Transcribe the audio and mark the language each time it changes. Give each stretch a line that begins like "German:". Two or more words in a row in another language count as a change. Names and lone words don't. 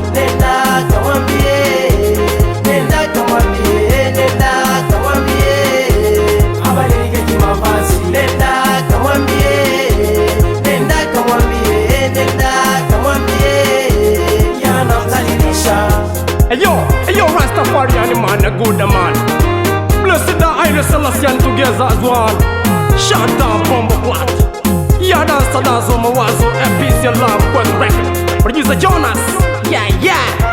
Swahili: Nenda kamwambie, nenda kamwambie, nenda kamwambie. Abadilike kimavazi. Nenda kamwambie, nenda kamwambie, nenda kamwambie.
English: Yanamdhalilisha. Hey yo, hey yo, Rastafari and the man, a good man. Blessed the Haile Selassie and together as one. Shut down, Bombo Clat. Ya dansa dazo mawazo, a peace, your love, quick record. Producer Jonas. Yeah, yeah.